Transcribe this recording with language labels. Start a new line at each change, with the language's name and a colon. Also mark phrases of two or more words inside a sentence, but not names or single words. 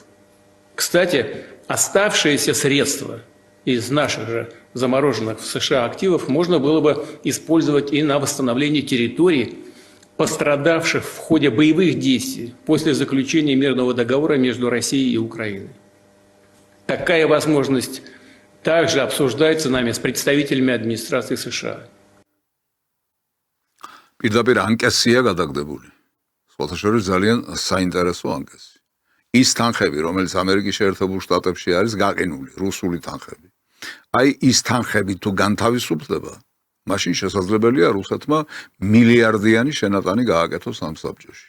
Russian: Кстати, оставшиеся средства из наших же замороженных в США активов можно было бы использовать и на восстановление территорий, пострадавших в ходе боевых действий после заключения мирного договора между Россией и Украиной. Такая возможность также обсуждается нами с представителями администрации США.
Georgian: პირდაპირ ანკესია გადაგდებული. სხვათა შორის ძალიან საინტერესო ანკესი. ის თანხები, რომელიც ამერიკის შეერთებულ შტატებში არის გაყინული, რუსული თანხები. აი ის თანხები თუ განთავისუფლდება, მაშინ შესაძლებელია რუსეთმა მილიარდიანი შენატანი გააკეთოს ამ საბჭოში.